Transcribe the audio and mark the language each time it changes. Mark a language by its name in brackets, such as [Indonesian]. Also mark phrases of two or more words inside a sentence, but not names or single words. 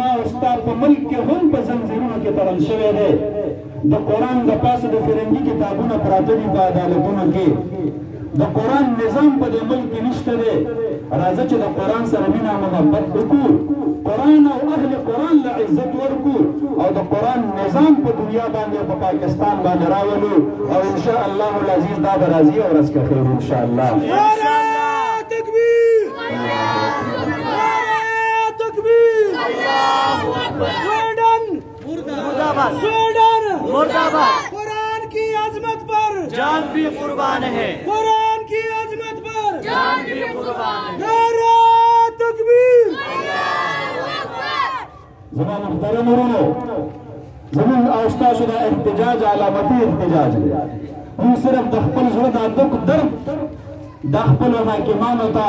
[Pashto] او ستا په ملک کې هم په زنځیرونو کې تړل شوی دی د قرآن د پاسه د فرنګي کتابونه پراته دي په عدالتونو کې د قرآن نظام په دې ملک کې نشته دی راځه چې د قرآن سره مینه محبت وکړو قرآن او اهل قرآن له عزت ورکړو او د قرآن نظام په دنیا باندې په پاکستان باندې راولو او انشاء الله العزیز دا به راځي او ورځ که خیر انشاء الله [Urdu] نعره تکبیر نعره تکبیر [Arabic] الله اکبر [Urdu] سویڈن مردہ باد سویڈن مردہ باد قرآن کی عظمت پر جان بھی قربان ہے قرآن کی عظمت پر جان بھی قربان ہے نعرہ تکبیر [Pashto] زمان محترم ورونو زمون او ستاسو دا احتجاج علامتي احتجاج دی موږ صرف د خپل زړه د درد د خپلو حاکمانو ته